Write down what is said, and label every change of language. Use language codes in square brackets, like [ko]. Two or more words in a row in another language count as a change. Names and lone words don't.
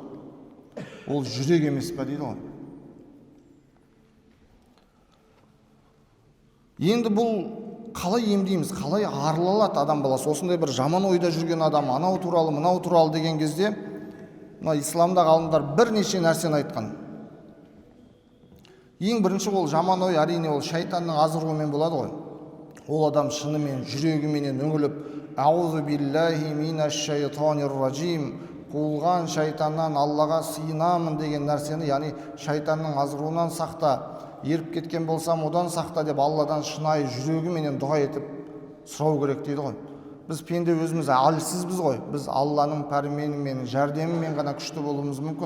[kk] Ол жүрек емес па дейді ғой. Енді бұл қалай емдейміз, қалай арылалады адам баласы? Осындай бір жаман ойда жүрген адам, анау туралы, мынау туралы деген кезде, исламда ғалымдар бірнеше нәрсені айтқан. Ең бірінші ол жаман ой, әрине ол шайтанның азғыруымен болады ғой. Ол адам шынымен жүрегіменен үңіліп, [ar] «أعوذ بالله من الشيطان الرجيم», [kk] қуылған шайтаннан Аллаға сыйынамын деген нәрсені, яғни шайтанның азғыруынан сақта, еріп кеткен болсам одан сақта деп Алладан шынайы жүрегіменен дұға етіп сұрау керек дейді ғой. Біз пенде өзіміз әлсізбіз ғой. Біз Алланың пәрменімен, жәрдемімен ғана күшті болуымыз мүмкін.